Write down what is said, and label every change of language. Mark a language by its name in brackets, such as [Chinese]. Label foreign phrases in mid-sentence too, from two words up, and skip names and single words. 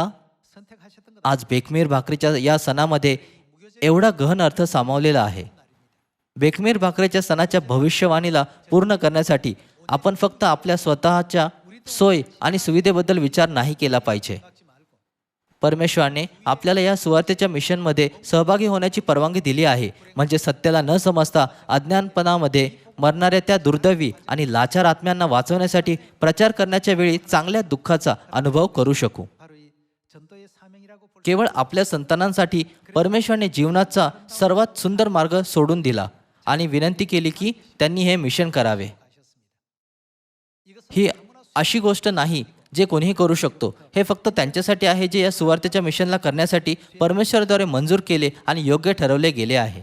[Korean] 선택하셨던 것 [Marathi] आज बेकमेर भाकरीच्या या सणामध्ये एवढा गहन अर्थ सामावलेला आहे. बेकमेर भाकरीच्या सणाच्या भविष्यवाणीला पूर्ण करण्यासाठी आपण फक्त आपल्या स्वतःच्या सोय आणि सुविधेबद्दल विचार नाही केला पाहिजे. [Korean] 생각지 말고 [Marathi] परमेश्वराने आपल्याला या सुवार्तेच्या मिशनमध्ये सहभागी होण्याची परवानगी दिली आहे, म्हणजे सत्याला न समजता अज्ञानपणामध्ये मरणाऱ्या त्या दुर्दैवी आणि लाचार आत्म्यांना वाचवण्यासाठी प्रचार करण्याच्या वेळी चांगल्या दुःखाचा अनुभव करू शकू. [Korean] 바로 이 전도의 사명이라고 볼 [Marathi] केवळ आपल्या संतानांसाठी परमेश्वराने जीवनाचा सर्वात सुंदर मार्ग सोडून दिला आणि विनंती केली की त्यांनी हे मिशन करावे. [Korean] 이것은 [Marathi] ही अशी गोष्ट नाही जे कोणीही करू शकतो. हे फक्त त्यांच्यासाठी आहे जे या सुवार्तेच्या मिशनला करण्यासाठी परमेश्वराद्वारे मंजूर केले आणि योग्य ठरवले गेले आहे.